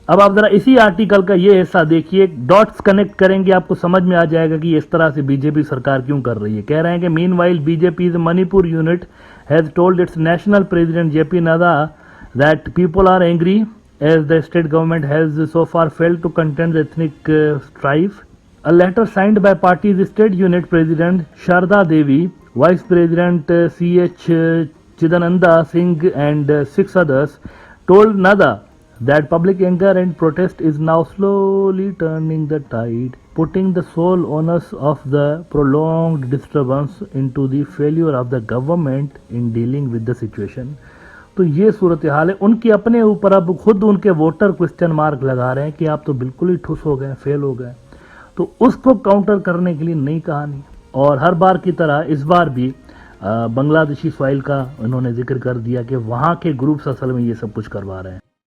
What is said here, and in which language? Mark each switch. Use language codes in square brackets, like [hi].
[ur] اب آپ ذرا اسی آرٹیکل کا یہ حصہ دیکھیے, ڈاٹس کنیکٹ کریں گے آپ کو سمجھ میں آ جائے گا کہ یہ اس طرح سے بی جے پی سرکار کیوں کر رہی ہے. کہہ رہے ہیں کہ [en] Meanwhile B J P's Manipur unit has told its national president J P Nadda that people are angry as the state government has so far failed to contain the ethnic strife. A letter signed by party's state unit president Sharda Devi, vice president C.H. Chidananda Singh and 6 others told NADA that public anger and protest is now slowly turning the tide, putting the sole onus of the prolonged disturbance into the failure of the government in dealing with the situation. [ur] تو یہ صورتحال ہے ان کے اپنے اوپر. اب خود ان کے ووٹر کوسچن مارک لگا رہے ہیں کہ آپ تو بالکل ہی ٹھوس ہو گئے, فیل ہو گئے. تو اس کو کاؤنٹر کرنے کے لیے نئی کہانی, اور ہر بار کی طرح اس بار بھی بنگلہ دیشی سوائل کا انہوں نے ذکر کر دیا کہ وہاں کے گروپس اصل میں یہ سب کچھ کروا رہے ہیں.